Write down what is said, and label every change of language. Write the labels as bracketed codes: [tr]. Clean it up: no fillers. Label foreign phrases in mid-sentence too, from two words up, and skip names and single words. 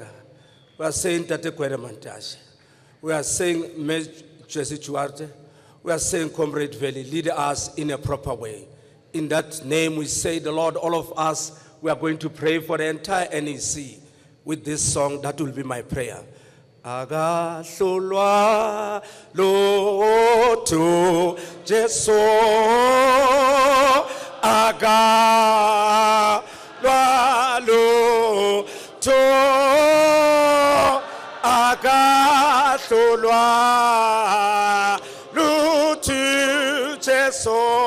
[en] We are saying Tate Kwere Mantashe. We are saying Jesse Chuarte. We are saying Comrade Valley, lead us in a proper way. In that name we say, the Lord, all of us, we are going to pray for the entire NEC with this song. That will be my prayer. [zu] Agahlulwa lotho Jesu agahlulwa lotho agahlulwa lotho Jesu